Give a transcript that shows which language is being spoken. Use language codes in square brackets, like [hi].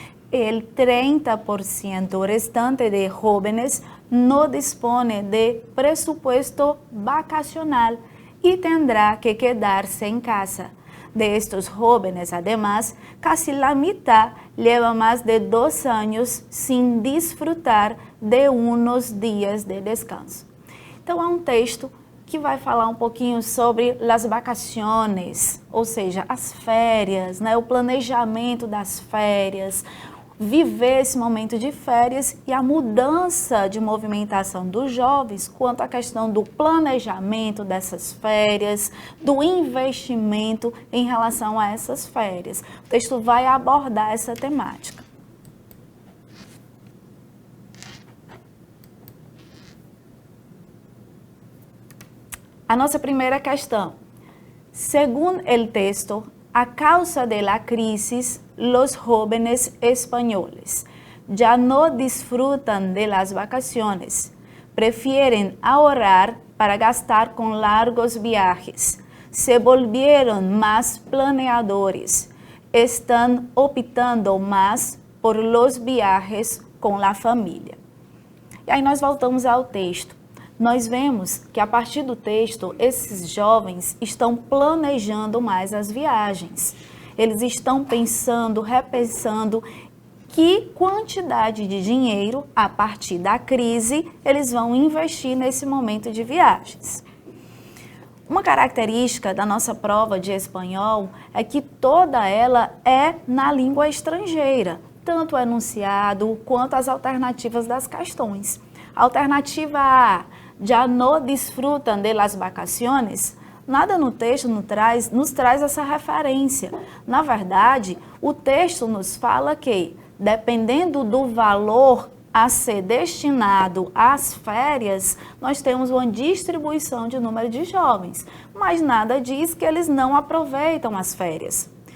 [es] El 30% restante de jóvenes no dispone de presupuesto vacacional y tendrá que quedarse en casa. De estos jóvenes, además, casi la mitad lleva más de 2 años sin desfrutar de unos dias de descanso. [pt] Então, é um texto que vai falar um pouquinho sobre as vacaciones, ou seja, as férias, né? O planejamento das férias, viver esse momento de férias e a mudança de movimentação dos jovens quanto à questão do planejamento dessas férias, do investimento em relação a essas férias. O texto vai abordar essa temática. A nossa primeira questão. [es] Según el texto, a causa de la crisis, los jóvenes españoles ya no disfrutan de las vacaciones, prefieren ahorrar para gastar con largos viajes, se volvieron más planeadores, están optando más por los viajes com la família. [pt] E aí nós voltamos ao texto. Nós vemos que a partir do texto, esses jovens estão planejando mais as viagens. Eles estão pensando, repensando que quantidade de dinheiro, a partir da crise, eles vão investir nesse momento de viagens. Uma característica da nossa prova de espanhol é que toda ela é na língua estrangeira, tanto o enunciado quanto as alternativas das questões. [es] Alternativa A, já no disfrutan de las vacaciones. [pt] Nada no texto nos traz essa referência. Na verdade, o texto nos fala que, dependendo do valor a ser destinado às férias, nós temos uma distribuição de número de jovens, mas nada diz que eles não aproveitam as férias.